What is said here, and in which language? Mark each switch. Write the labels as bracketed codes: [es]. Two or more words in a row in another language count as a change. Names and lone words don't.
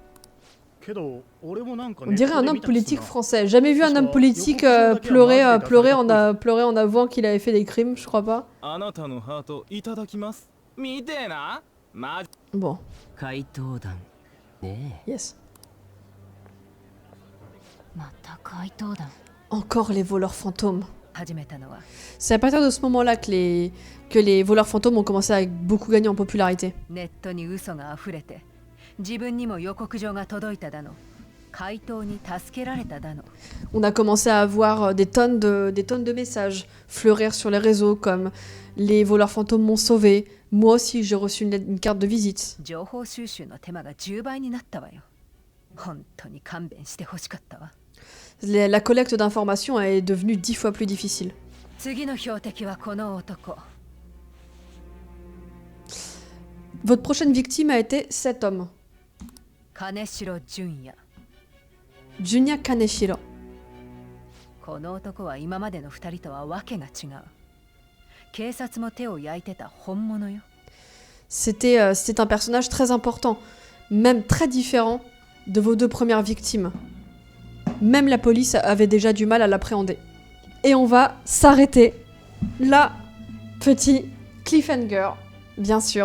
[fr] On dirait un homme politique français. Jamais vu un homme politique pleurer en avouant qu'il avait fait des crimes, je crois pas. Bon. Yes. [ja] また怪盗団 [fr] Encore les voleurs fantômes. [ja] 始めたのは [fr] C'est à partir de ce moment-là que les voleurs fantômes ont commencé à beaucoup gagner en popularité. [ja] ネットに嘘が溢れて自分にも予告状が届いただの怪盗に助けられただの [fr] On a commencé à avoir des tonnes de messages fleurir sur les réseaux comme les voleurs fantômes m'ont sauvé. Moi aussi, j'ai reçu une carte de visite. [ja] 情報収集の手間が10倍になったわよ本当に勘弁してほしかったわ [fr] La collecte d'informations est devenue 10 fois plus difficile. [ja] 次の標的はこの男 [fr] Votre prochaine victime a été cet homme, [ja] 金城純也 [fr] Junya Kaneshiro. [ja] この男は今までの2人とはわけが違う警察も手を焼いてた本物よ [fr] C'était un personnage très important, même très différent de vos deux premières victimes. Même la police avait déjà du mal à l'appréhender. Et on va s'arrêter là, petit cliffhanger, bien sûr.